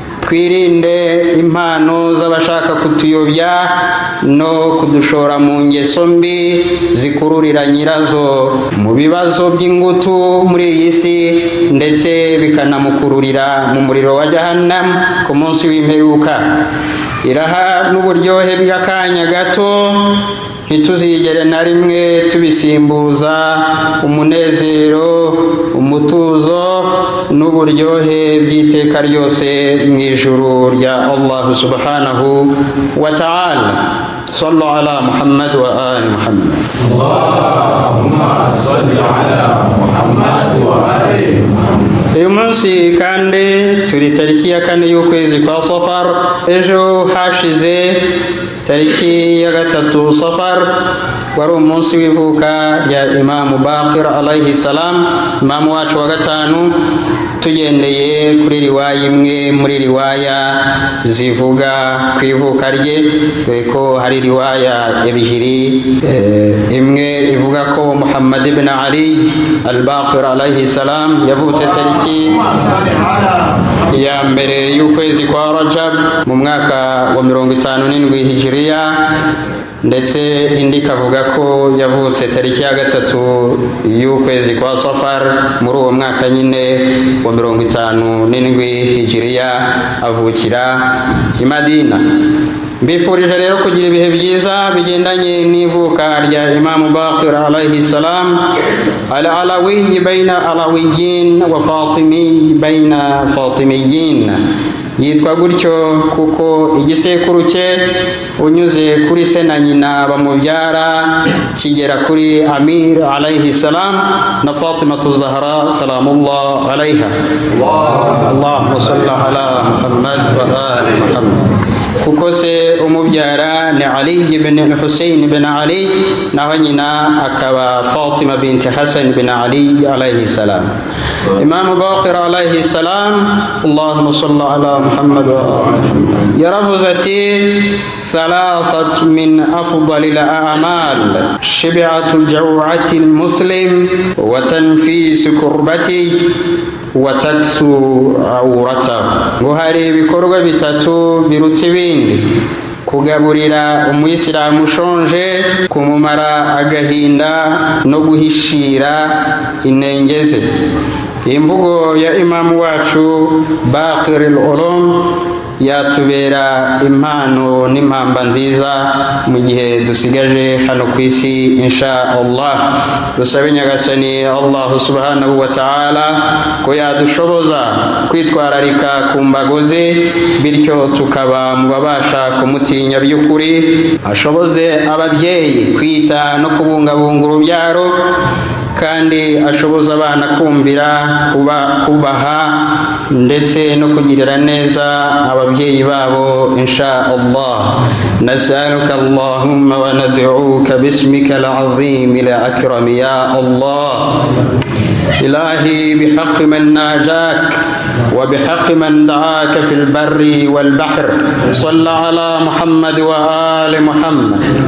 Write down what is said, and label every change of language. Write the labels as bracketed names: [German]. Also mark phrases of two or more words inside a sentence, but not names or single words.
[Kinyarwanda] twirinde impano z'abashaka kutuyobya no kudushora mu ngeso mbi zikururira nyirazo mu bibazo by'ingutu muri iyi si, ndetse bikanamukururira mu muriro wa Jahannam ku munsi w'imperuka. Iraha n'uburyohe bw'akanya gato, ntituzigere na rimwe tubisimbuza umunezero, umutuzo n'uburyohe by'iteka ryose mu ijuru rya [Arabic] الله سبحانه وتعالى. صلوا على محمد وآل محمد. اللهم صل على محمد وآل محمد. [Kinyarwanda] Uyu munsi kandi turi tariki ya 4 y'ukwezi kwa Safar. Ejo hashize tariki ya 3 Safar wari umunsi w'ivuka rya Imam Baqir [Arabic] عليه السلام, [Kinyarwanda] imamu wacu wa gatanu. Tugendeye kuri riwaya imwe muri riwaya zivuga ku ivuka rye, dore ko hari riwaya ebyiri, imwe ivuga ko Muhammad ibn Ali al-Baqir [Arabic] عليه السلام [Kinyarwanda] yavutse tariki ya mbere y'ukwezi kwa Rajab mu mwaka wa 57 Hijriya, ndetse indi kavuga ko yavutse tariki ya 3 y'ukwezi kwa Safar muri uwo mwaka nyine wa 57 Hijriya, avukira i Madina. Mbifurije rero kugira ibihe byiza bigendanye n'ivuka rya Imam Baqir [Arabic] عليه السلام العلوي بين العلويين والفاطمي بين الفاطميين. [Kinyarwanda] Yitwa gutyo kuko igisekuru cye unyuze kuri se na nyina bamubyara kigera kuri Amir [Arabic] عليه السلام [Kinyarwanda] na Fatimatu Zahra [Arabic] سلام الله عليها. اللهم صل على محمد وآل محمد. [Kinyarwanda] Kuko se umubyara ni Ali ibn Hussein ibn Ali, naho nyina akaba Fatima binti Hassan ibn Ali [Arabic] عليه السلام. [Kinyarwanda] Imam Baqir [Arabic] عليه السلام اللهم صل على محمد وآل محمد, [Kinyarwanda] yaravuze ati: [Arabic] ثلاثة من أفضل الأعمال شبعة جوعة المسلم وتنفيس كربته وتكسو عورته. [Kinyarwanda] ngo hari ibikorwa bitatu biruta ibindi: kugaburira umuyisilamu ushonje, kumumara agahinda no guhishira inenge ze. Imvugo ya imamu wacu Baqir al-Ulum yatubera impano n'impamba nziza mu gihe dusigaje hano ku isi [Arabic] إن شاء الله. [Kinyarwanda] Dusabe Nyagasani [Arabic] الله سبحانه وتعالى [Kinyarwanda] ko yadushoboza kwitwararika ku mbago ze, bityo tukaba mu babasha kumutinya by'ukuri. Ashoboze ababyeyi kwita no kubungabunga urubyaro, kandi ashoboza abana kumvira, kubaha ndetse no kugirira neza ababyeyi babo [Arabic] إن شاء الله. نسألك اللهم وندعوك باسمك العظيم الأكرم يا الله. إلهي بحق من ناجاك وبحق من دعاك في البر والبحر صل على محمد وآل محمد،